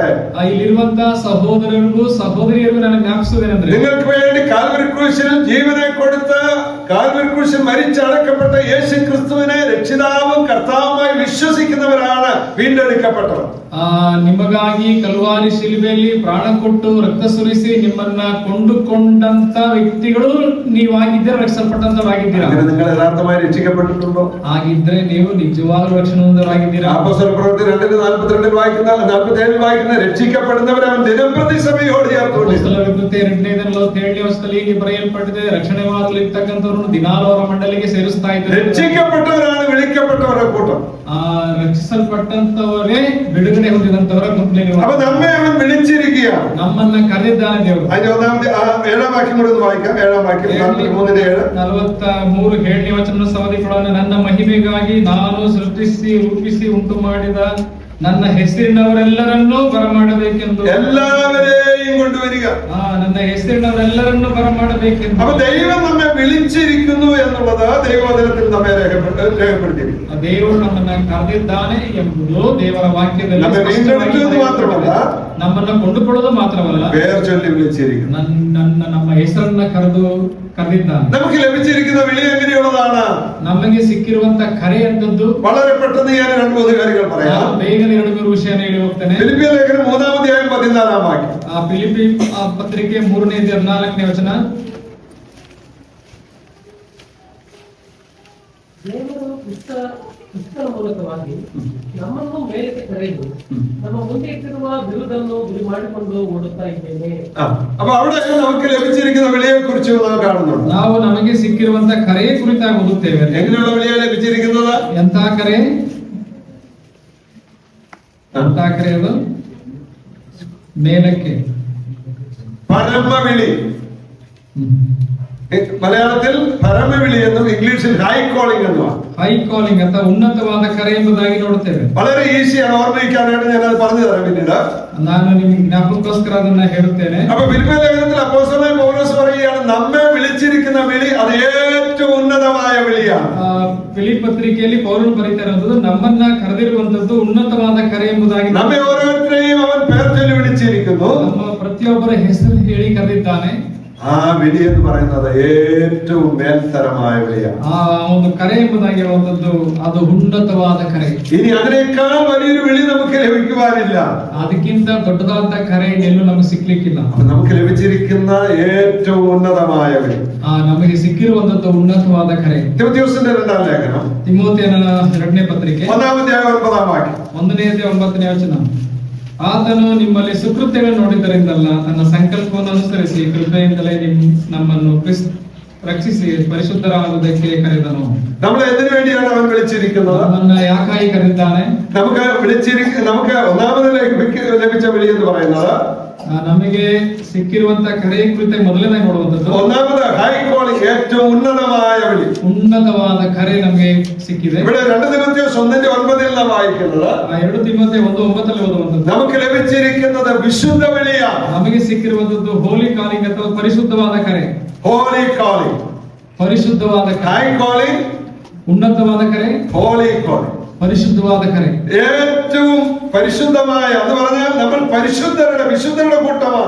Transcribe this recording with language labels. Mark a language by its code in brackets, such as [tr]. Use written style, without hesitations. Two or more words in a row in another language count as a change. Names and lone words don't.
[kn] ಇಲ್ಲಿರುವಂತಹ ಸಹೋದರರಿಗೂ ಸಹೋದರಿಯರಿಗೂ ನಾನು ಜ್ಞಾಪಿಸುವುದೇನೆಂದ್ರೆ, [ml] നിങ്ങൾക്ക് വേണ്ടി കാൽവരി ക്രൂശിൽ ജീവനെ കൊടുത്ത് കാൽവരി ക്രൂശിൽ മരിച്ചടക്കപ്പെട്ട യേശു ക്രിസ്തുവിനെ രക്ഷിതാവും കർത്താവുമായി വിശ്വസിക്കുന്നവരാണ് വീണ്ടെടുക്കപ്പെട്ടവർ. [kn] ನಿಮಗಾಗಿ ಕಲ್ವಾರಿ ಶಿಲುಬೆಯಲ್ಲಿ ಪ್ರಾಣ ಕೊಟ್ಟು ರಕ್ತ ಸುರಿಸಿ ನಿಮ್ಮನ್ನ ಕೊಂಡುಕೊಂಡಂತ ವ್ಯಕ್ತಿಗಳು ನೀವಾಗಿದ್ದರೆ ರಕ್ಷಿಸಲ್ಪಟ್ಟಂತವರಾಗಿದ್ದೀರಾ. [ml] നിങ്ങൾ യഥാർത്ഥമായി രക്ഷിക്കപ്പെട്ടിട്ടുണ്ടോ? [kn] ಆಗಿದ್ರೆ ನೀವು ನಿಜವಾಗ್ಲೂ ರಕ್ಷಣೆ ಹೊಂದವರಾಗಿದ್ದೀರಾ. [ml] അപ്പോസ്തല പ്രവൃത്തി 2:42 വായിക്കുന്ന 47 വായിക്കുന്ന രക്ഷിക്കപ്പെടുന്നവരെ അവൻ ദിനംപ്രതി സഭയോട് ചേർത്തുകൊണ്ടിരിക്കുന്നു. [kn] 2:47 ವರ್ಷದಲ್ಲಿ ಹೀಗೆ ಬರೆಯಲ್ಪಟ್ಟಿದೆ, ರಕ್ಷಣೆ ಮಾಡಲಿರ್ತಕ್ಕಂಥವ್ರನ್ನು ದಿನಾಲು ಅವರ ಮಂಡಳಿಗೆ ಸೇರಿಸ್ತಾ ಇದ್ದಾರೆ. [ml] രക്ഷിക്കപ്പെട്ടവരാണ് വിളിക്കപ്പെട്ടവരുടെ കൂട്ടം. [kn] ರಕ್ಷಿಸಲ್ಪಟ್ಟಂತವರೇ ಬಿಡುಗಡೆ ಹೊಂದಿದಂತವರ ಗುಂಪಿನಲ್ಲಿ. [ml] അപ്പൊ നമ്മെ അവൻ വിളിച്ചിരിക്കുകയാണ്. [kn] ನಮ್ಮನ್ನ ಕರೆದಿದ್ದಾನೆ ದೇವರು. [ml] അതിന്റെ 7-ാം വാക്യം കൂടെ ഒന്ന് വായിക്കാം. 7-ാം വാക്യം 43:7. [kn] 43 7ನೇ ವಚನ ಸವದಿಕೊಳ್ಳೋಣ. ನನ್ನ ಮಹಿಮೆಗಾಗಿ ನಾನು ಸೃಷ್ಟಿಸಿ ರೂಪಿಸಿ ಉಂಟು ಮಾಡಿದ ನನ್ನ ಹೆಸರಿನವರೆಲ್ಲರನ್ನೂ ಬರಮಾಡಬೇಕೆಂದು. [ml] എല്ലാവരെയും കൊണ്ടുവരിക. [kn] ನನ್ನ ಹೆಸರಿನವರೆಲ್ಲರನ್ನೂ ಬರಮಾಡಬೇಕೆಂದು. [ml] അപ്പൊ ദൈവം നമ്മെ വിളിച്ചിരിക്കുന്നു എന്നുള്ളത് ദൈവവചനത്തിൽ നമ്മെ രേഖപ്പെടുത്തിയിരിക്കുന്നു. [kn] ದೇವರು ನಮ್ಮನ್ನ ಕರೆದಿದ್ದಾನೆ ಎಂಬುದು ದೇವರ ವಾಕ್ಯದಲ್ಲಿ [ml] നമ്മെ വീണ്ടെടുത്തു എന്ന് മാത്രമല്ല, [kn] ನಮ್ಮನ್ನ ಕೊಂಡುಕೊಳ್ಳೋದು ಮಾತ್ರವಲ್ಲ, [ml] പേർ ചൊല്ലി വിളിച്ചിരിക്കുന്നു. [kn] ನಮ್ಮ ಹೆಸರನ್ನ ಕರೆದಿದ್ದಾನೆ. [ml] നമുക്ക് ലഭിച്ചിരിക്കുന്ന വിളി എങ്ങനെയുള്ളതാണ്? [kn] ನಮಗೆ ಸಿಕ್ಕಿರುವಂತ ಕರೆ ಅಂತದ್ದು [ml] വളരെ പെട്ടെന്ന് ഞാൻ 2-3 കാര്യങ്ങൾ പറയാം. [kn] ಬೇಗನೆ 2-3 ವಿಷಯ ಹೇಳಿ ಹೋಗ್ತೇನೆ. [ml] ഫിലിപ്പിയ ലേഖനം 3-ാം അധ്യായം 14-ാം വാക്യം. [kn] ಫಿಲಿಪಿ ಪತ್ರಿಕೆ 3:14 ವಚನ. ದೇವರು ಕ್ರಿಸ್ತನ ಮೂಲಕವಾಗಿ ನಮ್ಮನ್ನು ಮೇಲಕ್ಕೆ ಕರೆದು ನಮ್ಮ ಮುಂದೆ ಇಟ್ಟಿರುವ ಬಿರುದನ್ನು ಗುರಿ ಮಾಡಿಕೊಂಡು ಓಡುತ್ತಾ ಇದ್ದೇನೆ. [ml] അപ്പൊ അവിടെ നമുക്ക് ലഭിച്ചിരിക്കുന്ന വിളിയെ കുറിച്ച് നാം കാണുന്നുണ്ട്. [kn] ನಾವು ನಮಗೆ ಸಿಕ್ಕಿರುವಂತ ಕರೆಯ ಕುರಿತಾಗಿ ಓದುತ್ತೇವೆ. [ml] എങ്ങനെയുള്ള വിളിയെ ലഭിച്ചിരിക്കുന്നത്? [kn] ಎಂತ ಕರೆ? ಎಂತ ಕರೆ ಅದು? ಮೇಲಕ್ಕೆ [ml] പരമവിളി. മലയാളത്തിൽ പരമവിളി എന്നും ഇംഗ്ലീഷിൽ [en] high calling [ml] എന്നുമാണ്. [en] high calling [kn] ಅಥವಾ ಉನ್ನತವಾದ ಕರೆ ಎಂಬುದಾಗಿ ನೋಡುತ್ತೇವೆ. [ml] വളരെ ഈസിയാണ് ഓർമ്മിക്കാനായിട്ട് ഞാൻ അത് പറഞ്ഞു തരാം പിന്നീട്. [kn] ನಾನು ನಿಮಗೆ ಜ್ಞಾಪಕಕ್ಕೋಸ್ಕರ ಅದನ್ನ ಹೇಳುತ್ತೇನೆ. [ml] അപ്പൊ ഫിലിപ്പിയ ലേഖനത്തിൽ അപ്പോസ്തലനായ പൗലോസ് പറയുകയാണ്, നമ്മെ വിളിച്ചിരിക്കുന്ന വിളി അത് ഏറ്റവും ഉന്നതമായ വിളിയാണ്. [kn] ಫಿಲಿಪ್ ಪತ್ರಿಕೆಯಲ್ಲಿ ಪೌಲನು ಬರೀತಾ ಇರೋದು ನಮ್ಮನ್ನ ಕರೆದಿರುವಂತದ್ದು ಉನ್ನತವಾದ ಕರೆ ಎಂಬುದಾಗಿ. [ml] നമ്മെ ഓരോരുത്തരെയും അവൻ പേർ ചൊല്ലി വിളിച്ചിരിക്കുന്നു. [kn] ನಮ್ಮ ಪ್ರತಿಯೊಬ್ಬರ ಹೆಸರು ಹೇಳಿ ಕರೆದಿದ್ದಾನೆ. [ml] ആ വിളി എന്ന് പറയുന്നത് ഏറ്റവും മേൽത്തരമായ വിളിയാണ്. [kn] ಆ ಒಂದು ಕರೆ ಎಂಬುದಾಗಿ ಹೇಳುವಂತದ್ದು ಅದು ಉನ್ನತವಾದ ಕರೆ. [ml] ഇനി അതിനേക്കാൾ വലിയൊരു വിളി നമുക്ക് ലഭിക്കുവാനില്ല. [kn] ಅದಕ್ಕಿಂತ ದೊಡ್ಡದಾದ ಕರೆ ಎಲ್ಲೂ ನಮಗೆ ಸಿಕ್ಲಿಕ್ಕಿಲ್ಲ. [ml] അപ്പൊ നമുക്ക് ലഭിച്ചിരിക്കുന്ന ഏറ്റവും ഉന്നതമായ വിളി, [kn] ನಮಗೆ ಸಿಕ್ಕಿರುವಂತದ್ದು ಉನ್ನತವಾದ ಕರೆ. [ml] തിമോഥെയോസിന്റെ 2ാം ലേഖനം [kn] ತಿಮೋಥೆಯನ 2ನೇ ಪತ್ರಿಕೆ [ml] 1ാം ಅಧ್ಯಾയം 9ാം വാക്യം. [kn] 1ನೇ ವಚನ. ಆತನು ನಿಮ್ಮಲ್ಲಿ ಸುಕೃತ್ಯಗಳನ್ನು ನೋಡಿದ್ದರಿಂದಲ್ಲ, ತನ್ನ ಸಂಕಲ್ಪವನ್ನು ಅನುಸರಿಸಿ ಕೃಪೆಯಿಂದಲೇ ನಮ್ಮನ್ನು ರಕ್ಷಿಸಿ ಪರಿಶುದ್ಧರಾಗುವುದಕ್ಕೆ ಕರೆದನು. [ml] നമ്മളെ എന്തിനു വേണ്ടിയാണ് അവൻ വിളിച്ചിരിക്കുന്നത്? [kn] ನಮ್ಮನ್ನ ಯಾಕಾಗಿ ಕರೆದಿದ್ದಾನೆ? [ml] നമുക്ക് ഒന്നാമത് ലഭിച്ച വിളി എന്ന് പറയുന്നത്, [kn] ನಮಗೆ ಸಿಕ್ಕಿರುವಂತ ಕರೆಯ ಕುರಿತ ಮೊದಲನೇ ನೋಡುವಂತದ್ದು [ml] ഒന്നാമത് [en] high calling, [ml] ഏറ്റവും ഉന്നതമായ വിളി, [kn] ಉನ್ನತವಾದ ಕರೆ ನಮಗೆ ಸಿಕ್ಕಿದೆ. [ml] ഇവിടെ 2 തിമോഥെയോസ് 1:9 നാം വായിക്കുന്നത്, [kn] 2 ತಿಮೋಥೆ 1:9 ಓದುವಂತದ್ದು, [ml] നമുക്ക് ലഭിച്ചിരിക്കുന്നത് വിശുദ്ധ വിളിയാണ്. [kn] ನಮಗೆ ಸಿಕ್ಕಿರುವಂತದ್ದು [en] holy calling [kn] ಅಥವಾ ಪರಿಶುದ್ಧವಾದ ಕರೆ. [en] holy calling, [kn] ಪರಿಶುದ್ಧವಾದ ಕರೆ. [en] high calling, [kn] ಉನ್ನತವಾದ ಕರೆ, [en] holy calling, [kn] പരിശുദ്ധವಾದ ಕರೆ. [ml] ഏറ്റവും പരിശുദ്ധമായ എന്ന് പറഞ്ഞാൽ നമ്മൾ വിശുദ്ധരുടെ കൂട്ടമാണ്.